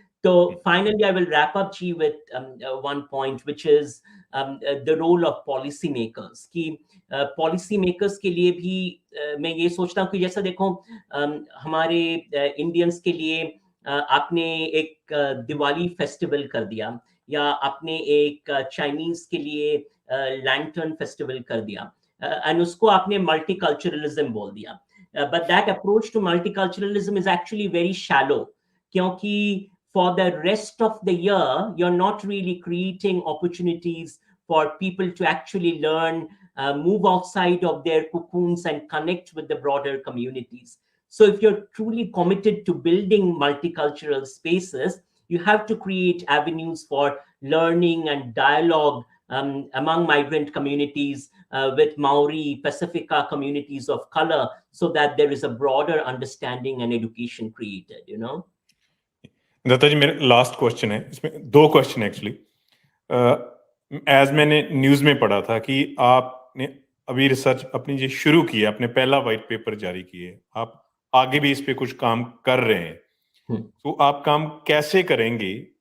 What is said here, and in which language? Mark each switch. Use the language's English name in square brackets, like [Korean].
[English] So finally, I will wrap up, G, with one point, which is the role of policymakers. [Hindi] कि policymakers के लिए भी मैं ये सोचता हूँ कि जैसा देखो हमारे इंडियंस के लिए आपने एक दिवाली फेस्टिवल कर दिया, या आपने एक चाइनीज के लिए लैंटर्न फेस्टिवल कर दिया, एंड उसको आपने मल्टीकल्चरलिज्म बोल दिया. [English] But that approach to multiculturalism is actually very shallow, [Hindi] क्योंकि [English] for the rest of the year, you're not really creating opportunities for people to actually learn, move outside of their cocoons and connect with the broader communities. So if you're truly committed to building multicultural spaces, you have to create avenues for learning and dialogue among migrant communities, with Maori, Pacifica communities of color, so that there is a broader understanding and education created, you know. [Hindi] Dutta जी, मेरा last question है, इसमें दो question actually. As मैंने news में पढ़ा था कि आपने अभी रिसर्च अपनी जो शुरू की है, आपने पहला वाइट पेपर जारी किया है, आप आगे भी इस पे कुछ काम कर रहे हैं, तो आप काम कैसे करेंगे?